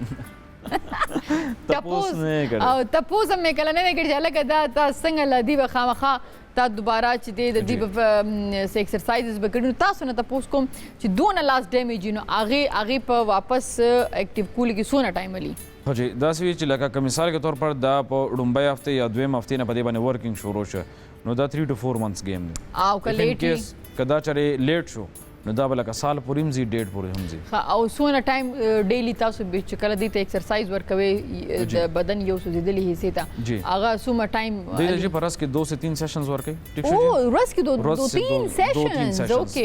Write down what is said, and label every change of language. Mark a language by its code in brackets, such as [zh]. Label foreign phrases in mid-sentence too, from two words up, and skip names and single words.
[ps] تپوس او تپوس هم مې کله نه دی کړی چې هلکه دا تا څنګه له دې به خامخا تا دوباره چې دی د دې به ایکسرسایزز به کړي نو تاسو نه تپوس کوم چې دونه لاس ډیمیج وي نو هغې په واپس اکټیو کولو کې څونه ټایم ولي خو چې داسې وي چې لکه که مثال کے طور پر دا په ډومبی هفتې یا دویم هفتې نه په دې باندې ورکینګ شروع شو نو دا [en] 3 to 4 months [ps] گیم دی او که لیټ که دا چرې لیټ شو نو دا به لکه سال پورې هم ځي ډیټ پورې هم ځي او څونه ټایم ډیلی تاسو به چې کله دې ته ایکسرسایز ورکوي د بدن یو سوځېدلي حصې ته هغه څومره ټایم دې په ورځ کې 2 سے 3 سیشنز ورکوي ټیک شو او ورځ کې 2-3 سیشنز اوکې